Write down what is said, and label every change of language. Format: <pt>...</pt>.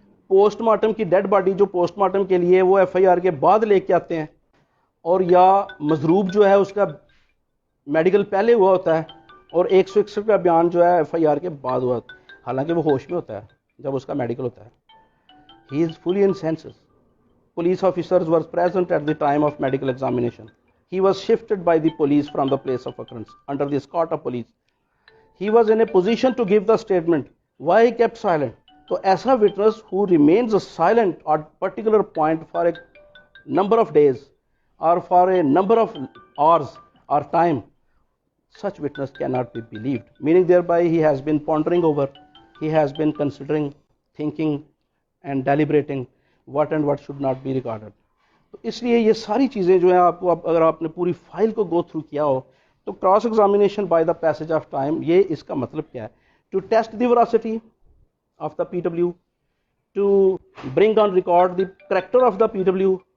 <ur>Post mortem کی dead body جو post mortem کے لیے وہ ایف آئی آر کے بعد لے کے آتے ہیں، اور یا مضروب جو ہے اس کا میڈیکل پہلے ہوا ہوتا ہے اور 161 کا بیان جو ہے ایف آئی آر کے بعد ہوا، حالانکہ وہ ہوش میں ہوتا ہے جب اس کا میڈیکل ہوتا ہے.</ur> <en>He is fully in senses. Police officers were present at the time of medical examination. He was shifted by the police from the place of occurrence under the escort of police. He was in a position to give the statement. Why he kept silent? So ایسا witness who remains silent at particular point for a number of days or for a number of hours or time, such witness cannot be believed. Meaning thereby he has been pondering over, he has been considering, thinking and deliberating what and what should not be regarded.</en> <ur>تو اس لیے یہ ساری چیزیں جو ہیں آپ کو اگر آپ نے پوری فائل کو گو تھرو کیا ہو تو cross examination by the passage of time, یہ اس کا مطلب کیا ہے؟</ur> <en>to test the veracity of the P W,</en> <ur>to bring on record the character of the P W.</ur>